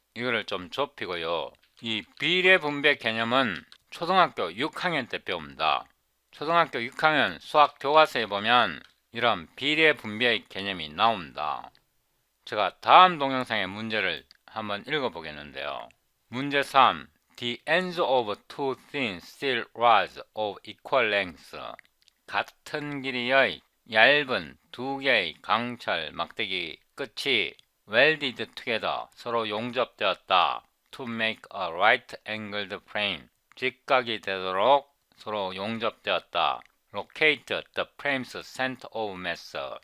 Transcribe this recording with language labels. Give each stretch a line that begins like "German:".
Korean: 이거를 좀 좁히고요. 이 비례 분배 개념은 초등학교 6학년 때 배웁니다. 초등학교 6학년 수학 교과서에 보면 이런 비례 분배의 개념이 나옵니다. 제가 다음 동영상의 문제를 한번 읽어 보겠는데요. 문제 3.
English: The ends of two thin steel rods of equal length.
Korean: 같은 길이의 얇은 두 개의 강철 막대기 끝이
English: welded together
Korean: 서로 용접되었다.
English: To make a right angled frame.
Korean: 직각이 되도록 서로 용접되었다.
English: Locate the frame's center of mass.